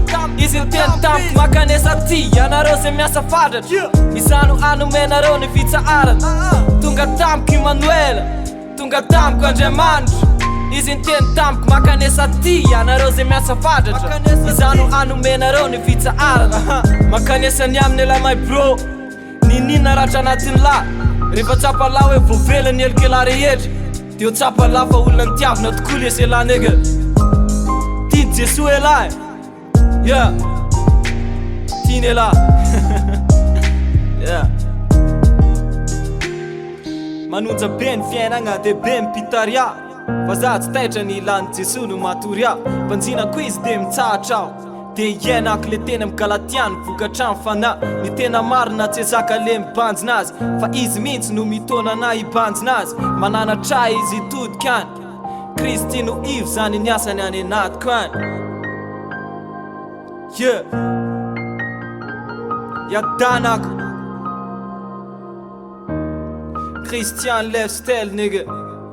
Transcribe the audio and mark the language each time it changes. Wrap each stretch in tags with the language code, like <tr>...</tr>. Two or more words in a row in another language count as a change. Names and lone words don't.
<mg>Izy niteny tamiko makanesa ty anareo zay miasa fadratra, izano anomenareo ny fitsaharana. Tonga tamiko Emmanuela, tonga tamiko Andriamanitra. Izy niteny tamiko makanesa ty anareo zay miasa fadratra, izano anomenareo ny fitsaharana. Makanesa ny aminy la</mg> <en>my bro,</en> <mg>ninina ratra anatin'ny la. Rehefa tsapa la hoe voavelany elokela rehetra, de ho tsapa la fa olona nitiavina tokoa lesy ela nega. Tiany Jesoa ela e, yeah, tiany ela. Yeah. Manonja be ny fiainagna de be mipitaria, fa za tsy taitra ny ilan'ny Jesoa no matoria. Mpanjinako izy de mitsahatra aho, de iainako le tena Galatiany vokatrany fana. Ny tena marina tsy ezaka le mibanjina azy, fa izy mihitsy no mitona na hibanjina azy. Mananatra izy hitodika any, Kristy no ivo zany ny asany any anatiko any.</mg> <en>Yeah, yadanako Christian lifestyle nigga.</en>